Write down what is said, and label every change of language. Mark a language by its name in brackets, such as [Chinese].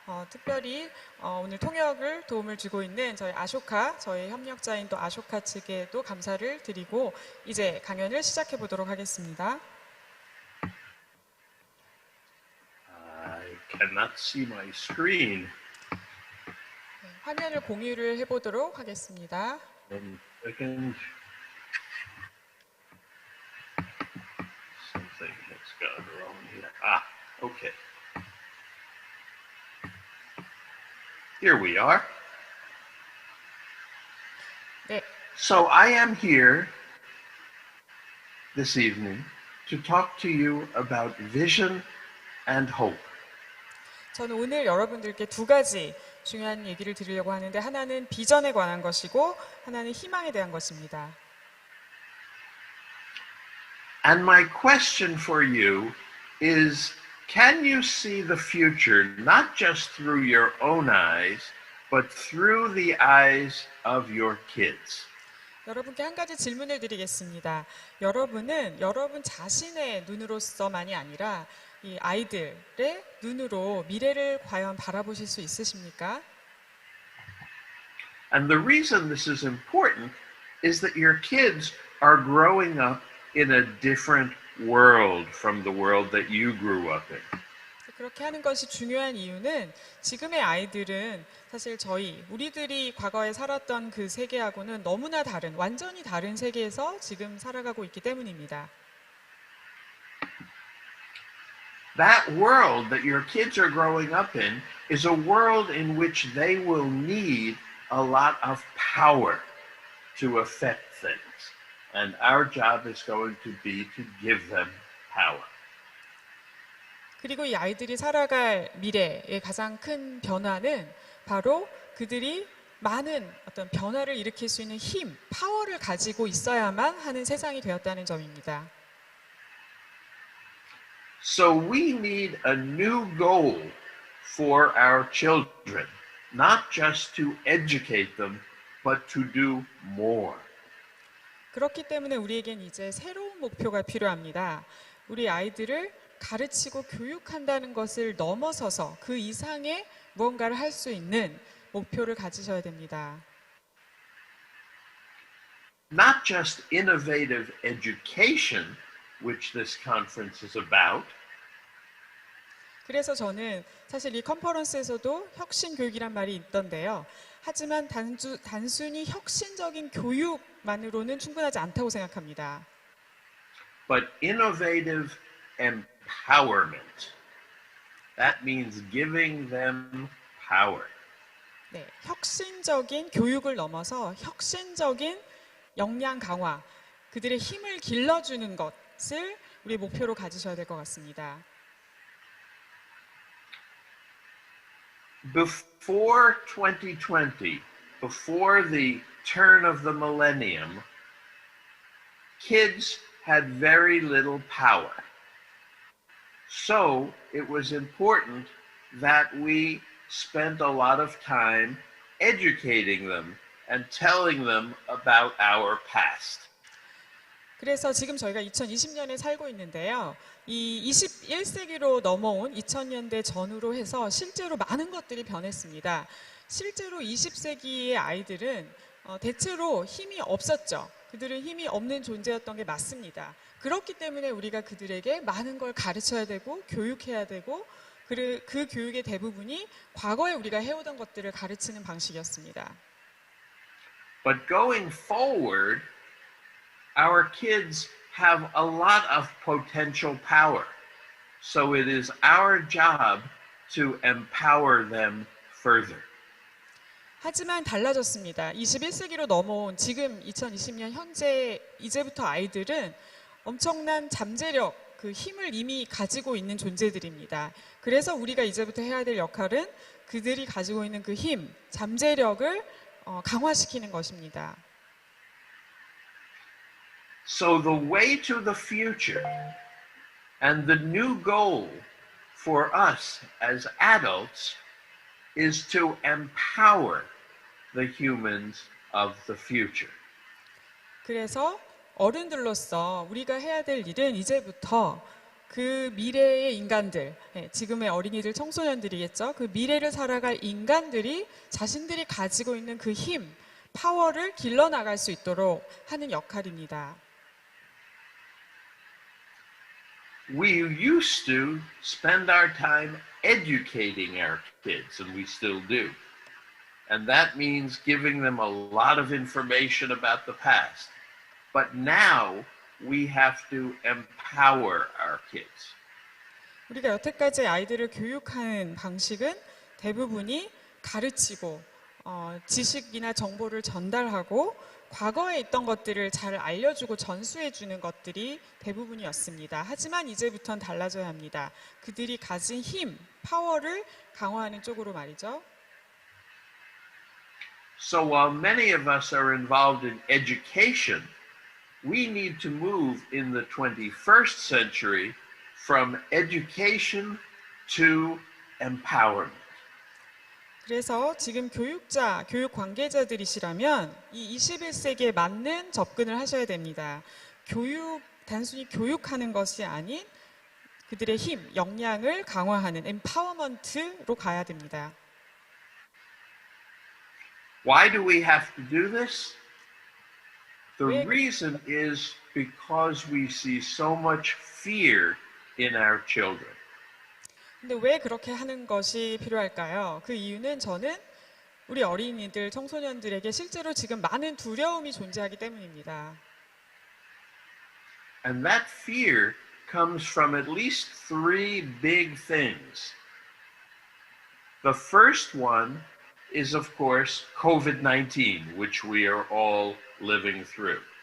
[Korean] 특별히 오늘 통역을 도움을 주고 있는 저희 아쇼카, 저희 협력자인 또 아쇼카 측에도 감사를 드리고 이제 강연을 시작해 보도록 하겠습니다. [English] I cannot see my screen. [Korean] 네, 화면을 공유를 해보도록 하겠습니다. [English] 1 second. Something has gone wrong here. Okay. Here we are. [Korean] 네. [English] So I am here this evening to talk to you about vision and hope. [Korean] 저는 오늘 여러분들께 두 가지 중요한 얘기를 드리려고 하는데 하나는 비전에 관한 것이고 하나는 희망에 대한 것입니다. [English] And my question for you is, can you see the future not just through your own eyes, but through the eyes of your kids? [Korean] 여러분께 한 가지 질문을 드리겠습니다. 여러분은 여러분 자신의 눈으로서만이 아니라 이 아이들의 눈으로 미래를 과연 바라보실 수 있으십니까? [English] And the reason this is important is that your kids are growing up in a different world from the world that you grew up in. [Korean] 그렇게 하는 것이 중요한 이유는 지금의 아이들은 사실 우리들이 과거에 살았던 그 세계하고는 너무나 다른, 완전히 다른 세계에서 지금 살아가고 있기 때문입니다. [English] That world that your kids are growing up in is a world in which they will need a lot of power to affect things. And our job is going to be to give them power. [Korean] 그리고 이 아이들이 살아갈 미래의 가장 큰 변화는 바로 그들이 많은 어떤 변화를 일으킬 수 있는 힘, 파워를 가지고 있어야만 하는 세상이 되었다는 점입니다. [English] So we need a new goal for our children, not just to educate them, but to do more. [Korean] 그렇기 때문에 우리에겐 이제 새로운 목표가 필요합니다. 우리 아이들을 가르치고 교육한다는 것을 넘어서서 그 이상의 무언가를 할 수 있는 목표를 가지셔야 됩니다. [English] Not just innovative education, which this conference is about, [Korean] 그래서 저는 사실 이 컨퍼런스에서도 혁신교육이란 말이 있던데요. 하지만 단순히 혁신적인 교육만으로는 충분하지 않다고 생각합니다. [English] but innovative empowerment. That means giving them power. [Korean] 네, 혁신적인 교육을 넘어서 혁신적인 역량 강화, 그들의 힘을 길러주는 것을 우리 목표로 가지셔야 될 것 같습니다. [English] Before 2020, before the turn of the millennium, kids had very little power. So it was important that we spent a lot of time educating them and telling them about our past. [Korean] 그래서 지금 저희가 2020년에 살고 있는데요. 이 21세기로 넘어온 2000년대 전후로 해서 실제로 많은 것들이 변했습니다. 실제로 20세기의 아이들은 대체로 힘이 없었죠. 그들은 힘이 없는 존재였던 게 맞습니다. 그렇기 때문에 우리가 그들에게 많은 걸 가르쳐야 되고 교육해야 되고 그 교육의 대부분이 과거에 우리가 해오던 것들을 가르치는 방식이었습니다. [English] But going forward, our kids have a lot of potential power. So it is our job to empower them further. [Korean] 하지만 달라졌습니다. 21세기로 넘어온 지금 2020년 현재 이제부터 아이들은 엄청난 잠재력, 그 힘을 이미 가지고 있는 존재들입니다. 그래서 우리가 이제부터 해야 될 역할은 그들이 가지고 있는 그 힘, 잠재력을 강화시키는 것입니다. [English] So the way to the future and the new goal for us as adults is to empower the humans of the future. [Korean] 그래서 어른들로서 우리가 해야 될 일은 이제부터 그 미래의 인간들, 지금의 어린이들, 청소년들이겠죠. 그 미래를 살아갈 인간들이 자신들이 가지고 있는 그 힘, 파워를 길러나갈 수 있도록 하는 역할입니다. [English] We used to spend our time educating our kids, and we still do. And that means giving them a lot of information about the past. But now we have to empower our kids. [Korean] 우리가 여태까지 아이들을 교육하는 방식은 대부분이 가르치고 지식이나 정보를 전달하고 과거에 있던 것들을 잘 알려주고 전수해주는 것들이 대부분이었습니다. 하지만 이제부터는 달라져야 합니다. 그들이 가진 힘, 파워를 강화하는 쪽으로 말이죠. [English] So while many of us are involved in education, we need to move in the 21st century from education to empowerment. [Korean] 그래서 지금 교육 관계자들이시라면 이 21세기에 맞는 접근을 하셔야 됩니다. 단순히 교육하는 것이 아닌 그들의 힘, 역량을 강화하는 empowerment로 가야 됩니다. [English] Why do we have to do this? The reason is because we see so much fear in our children. [Korean] 근데 왜 그렇게 하는 것이 필요할까요? 그 이유는 저는 우리 어린이들, 청소년들에게 실제로 지금 많은 두려움이 존재하기 때문입니다. [English] And that fear comes from at least three big things. The first one is, of course, COVID-19, which we are all living through.